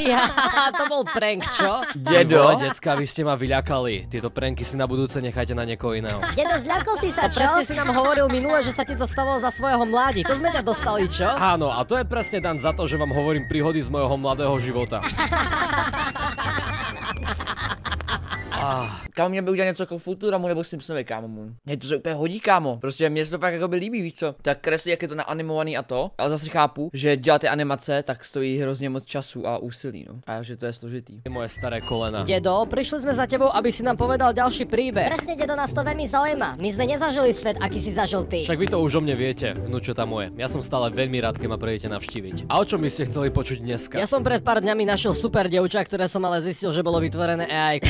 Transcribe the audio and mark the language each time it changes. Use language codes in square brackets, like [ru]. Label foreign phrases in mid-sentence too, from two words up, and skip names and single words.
[sk] To bol prank, čo? Dedo? Decka, vy ste ma vyľakali. Tieto pranky si na budúce nechajte na niekoho iného. Dedo, zľakol si sa, čo? Presne si nám hovoril minule, že sa ti to stalo za svojho mládi. To sme ťa dostali, čo? Áno, a to je presne dan za to, že vám hovorím príhody z mojho mladého života. [cs] Kámo, mě by udělat něco jako Futuramu nebo Simpsonovi, kámo. Mně to se úplně hodí, kámo. Prostě mě se to fakt jako by líbí, víš co. Tak kreslí, jak je to naanimovaný a to. Ale zase chápu, že dělat ty animace tak stojí hrozně moc času a úsilí, no. A že to je složitý. [sk] Moje staré kolena. Dedo, prišli sme za tebou, aby si nám povedal ďalší príbeh. Presne, dedo, nás to veľmi zaujíma. My sme nezažili svet, aký si zažil ty. Však vy to už o mne viete, vnúčata moje. Ja som stále veľmi rád, keď ma prídete navštíviť. A o čom by ste chceli počuť dneska? Ja som pred pár dňami našiel super dievča, ktoré som ale zistil, že bolo vytvorené AI-ko.